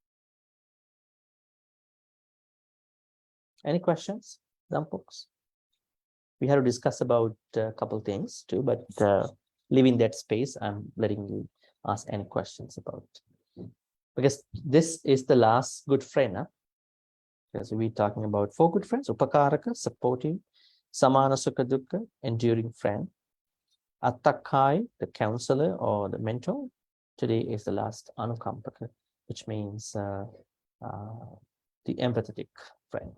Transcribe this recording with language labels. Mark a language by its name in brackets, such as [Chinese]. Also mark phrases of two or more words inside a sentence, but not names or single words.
[English] Any questions, Dampaks? We have to discuss about a couple things too, but leaving that space, I'm letting you ask any questions about. Because this is the last good friend, huh? Because we're talking about 4 good friends: [Pali] upakaraka, supportive; samana sukha dukkha, [English] enduring friend; attakai, the counselor or the mentor. Today is the last anukampaka, which means the empathetic friend.